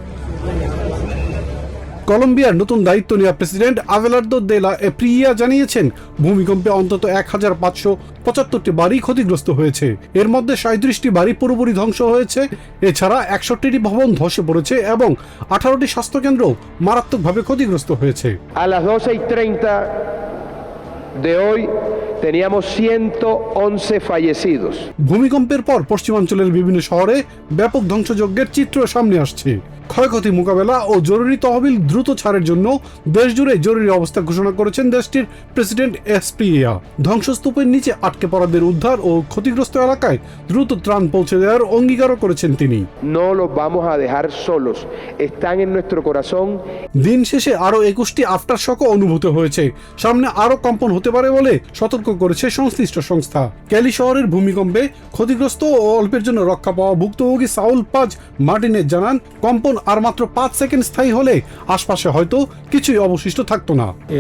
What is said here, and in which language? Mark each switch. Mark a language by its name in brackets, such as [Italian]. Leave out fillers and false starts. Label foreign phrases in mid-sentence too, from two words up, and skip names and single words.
[Bangla] কলম্বিয়ার নতুন দায়িত্ব নেওয়া প্রেসিডেন্ট আবেলার্দো দে লা এসপ্রিয়া জানিয়েছেন, ভূমিকম্পে অন্তত ১৫৭৫টি বাড়ি ক্ষতিগ্রস্ত হয়েছে। এর মধ্যে ৩৭টি বাড়ি পুরোপুরি ধ্বংস হয়েছে। এছাড়া ৬১টি ভবন ধসে পড়েছে এবং ১৮টি স্বাস্থ্যকেন্দ্র মারাত্মকভাবে ক্ষতিগ্রস্ত হয়েছে। [Spanish] A las 12:30 de hoy teníamos 111 fallecidos. [Bangla] ভূমিকম্পের পর পশ্চিমাঞ্চলের বিভিন্ন শহরে ব্যাপক ধ্বংসযজ্ঞের চিত্র সামনে আসছে। ক্ষয়ক্ষতি মোকাবেলা ও জরুরি তহবিল দ্রুত ছাড়ের জন্য দেশজুড়ে জরুরি অবস্থা ঘোষণা করেছেন দেশটির প্রেসিডেন্ট এসপ্রিয়া। ধ্বংসস্তূপের নিচে আটকে পড়াদের উদ্ধার ও ক্ষতিগ্রস্ত এলাকায় দ্রুত ত্রাণ পৌঁছে দেওয়ার অঙ্গীকারও করেছেন তিনি। [Spanish] No los vamos a dejar solos. Están en nuestro corazón. [Bangla] দিন শেষে আরও ২১টি [English] after shock [Bangla] অনুভূত হয়েছে। সামনে আরও কম্পন হতে পারে বলে সতর্ক করেছে সংশ্লিষ্ট সংস্থা। ক্যালি শহরের ভূমিকম্পে ক্ষতিগ্রস্ত ও অল্পের জন্য রক্ষা পাওয়া ভুক্তভোগী সাউল পাজ মার্টিনেজ জানান, কম্পন আর মাত্র ৫ সেকেন্ড স্থায়ী হলে আশপাশে হয়তো কিছুই অবশিষ্ট থাকতো না।